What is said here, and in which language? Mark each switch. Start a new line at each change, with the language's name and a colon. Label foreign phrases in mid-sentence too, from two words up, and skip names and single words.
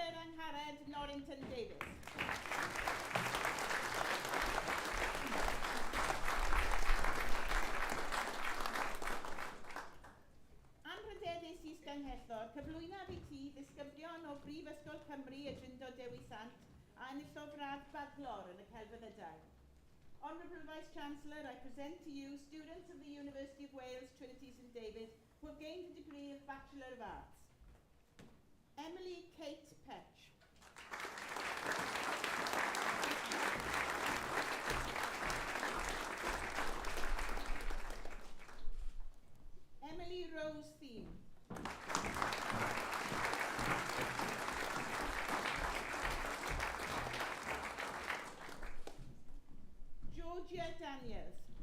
Welsh: Angharad Norrington Davis. Anrhydeddus is Ganghellor, cyflwynaf i ti ddisgyblion o Brifysgol Cymru y Drindod Dewi Sant a enillodd radd baglor yn y Celfyddydau.
English: Honourable Vice-Chancellor, I present to you students of the University of Wales, Trinity St David, who have gained the degree of Bachelor of Arts. Emily Kate Petch. Emily Rose Thiem. Georgia Daniels.